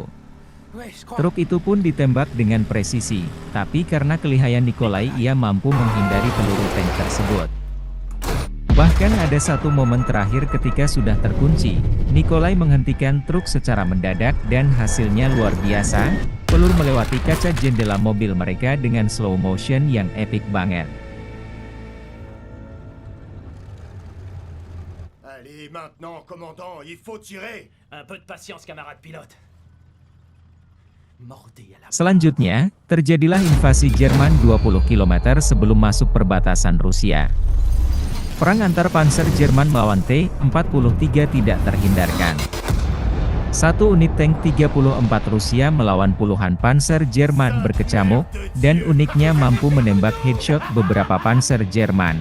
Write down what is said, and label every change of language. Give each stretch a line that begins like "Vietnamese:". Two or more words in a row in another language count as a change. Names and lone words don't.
Indonesian: Truk itu pun ditembak dengan presisi, tapi karena kelihayan Nikolai ia mampu menghindari peluru tank tersebut. Bahkan ada satu momen terakhir ketika sudah terkunci, Nikolai menghentikan truk secara mendadak dan hasilnya luar biasa, peluru melewati kaca jendela mobil mereka dengan
English: slow motion
Indonesian: yang epik banget.
French: Allez, maintenant, commandant, il faut tirer. Un peu de patience, camarade pilote. Mordez à la...
Indonesian: Selanjutnya, terjadilah invasi Jerman 20 km sebelum masuk perbatasan Rusia. Perang antar panser Jerman melawan T-43 tidak terhindarkan. Satu unit tank 34 Rusia melawan puluhan panser Jerman berkecamuk, dan uniknya mampu menembak headshot beberapa panser Jerman.